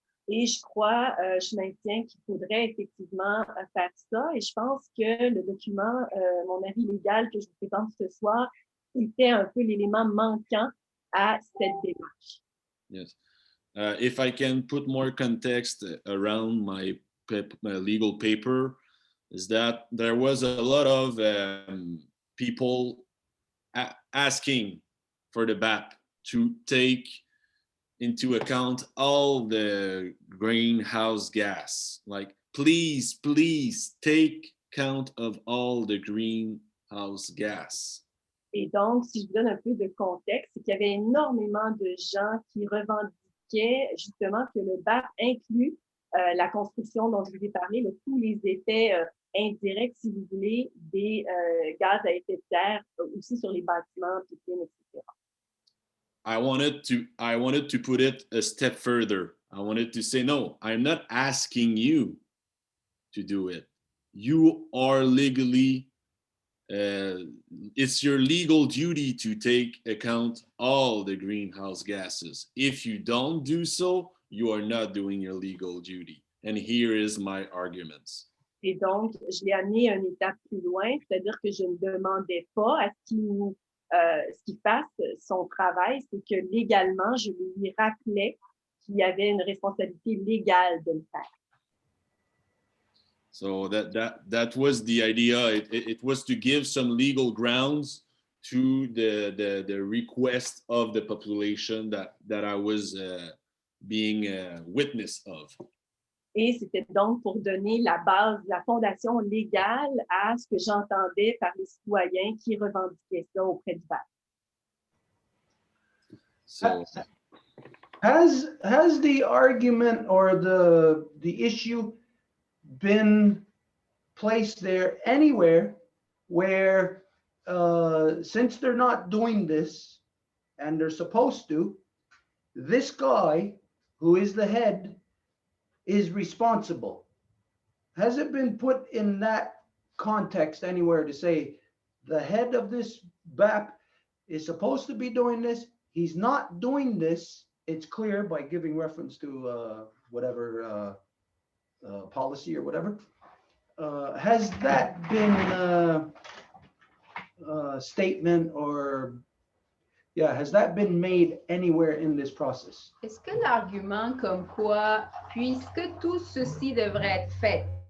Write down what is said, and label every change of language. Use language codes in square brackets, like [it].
[fr] Et je crois, je maintiens qu'il faudrait effectivement faire ça. Et je pense que le document, mon avis légal que je vous présente ce soir, était un peu l'élément manquant à cette démarche. [en] Yes. If I can put more context around my legal paper, is that there was a lot of people asking for the BAP to take into account all the greenhouse gas. Like, please take count of all the greenhouse gas. [fr] Et donc, si je vous donne un peu de contexte, c'est qu'il y avait énormément de gens qui revendiquaient justement que le BAP inclut la construction dont je vous ai parlé, tous les effets indirects, si vous voulez, des gaz à effet de serre, aussi sur les bâtiments, piscines, etc. [en] I wanted to put it a step further. I wanted to say, no, I'm not asking you to do it. You are legally, it's your legal duty to take account all the greenhouse gases. If you don't do so, you are not doing your legal duty. And here is my arguments. [fr] Et donc, je l'ai amené à une étape plus loin, c'est-à-dire que je ne demandais pas à ce qu'il fasse son travail, c'est que légalement, je lui rappelais qu'il y avait une responsabilité légale de le faire. [en] So that was the idea. It was to give some legal grounds to the request of the population that I was being a witness of. [fr] Et c'était donc pour donner la base, la fondation légale à ce que j'entendais par les citoyens qui revendiquaient ça auprès du BAP. [en] So, Has the argument or the issue been placed there anywhere where, since they're not doing this and they're supposed to, this guy who is the head is responsible? Has it been put in that context anywhere to say the head of this BAP is supposed to be doing this? He's not doing this. It's clear by giving reference to whatever policy or whatever. Has that been statement or has that been made anywhere in this process? [fr] Est-ce que l'argument comme quoi, puisque tout ceci devrait être fait,